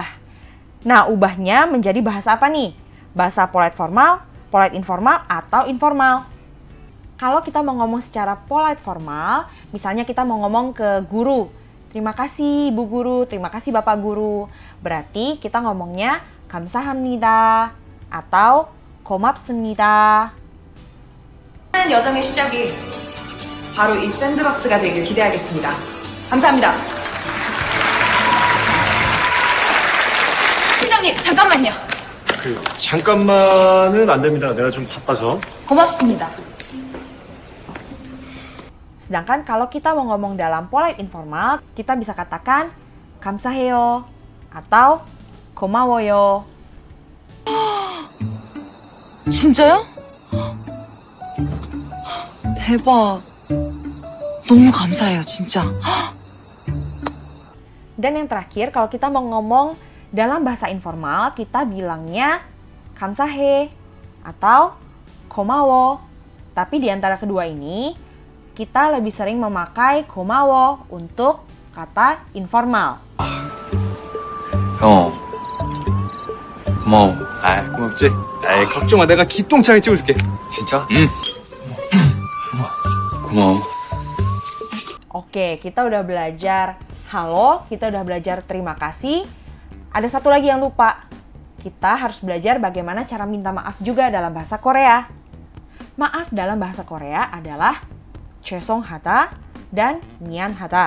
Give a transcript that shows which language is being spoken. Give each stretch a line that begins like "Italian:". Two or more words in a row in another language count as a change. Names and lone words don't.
Indonesian: Nah, ubahnya menjadi bahasa apa nih? Bahasa
English: polite formal, polite informal,
Indonesian: atau informal? Kalau kita mau ngomong secara
English: polite formal,
Indonesian: misalnya kita mau ngomong ke guru, terima kasih Bu Guru, terima kasih Bapak Guru. Berarti kita ngomongnya 감사합니다 atau 고맙습니다.
Korean: 여정의 시작이 바로 이 샌드박스가 되길 기대하겠습니다. 감사합니다. 팀장님, 잠깐만요. 잠깐만은 안 됩니다. 내가 좀 바빠서. 고맙습니다.
Indonesian: Sedangkan kalau kita mau ngomong dalam
English: polite informal,
Indonesian: kita bisa katakan 감사해요 atau 고마워요.
Korean: 진짜요? 대박. 너무 감사해요, 진짜.
Indonesian: Dan yang terakhir, kalau kita mau ngomong dalam bahasa informal, kita bilangnya 감사해 atau 고마워. Tapi di antara kedua ini, kita lebih sering memakai 고마워 untuk kata informal.
Korean: 형 고마워. 아 고맙지? 아이 걱정 마 내가 기똥차게 찍어줄게. 진짜? 응. 고마워.
Indonesian: Oke, kita udah belajar halo, kita udah belajar terima kasih. Ada satu lagi yang lupa. Kita harus belajar bagaimana cara minta maaf juga dalam bahasa Korea. Maaf dalam bahasa Korea adalah 죄송하다 dan 미안하다.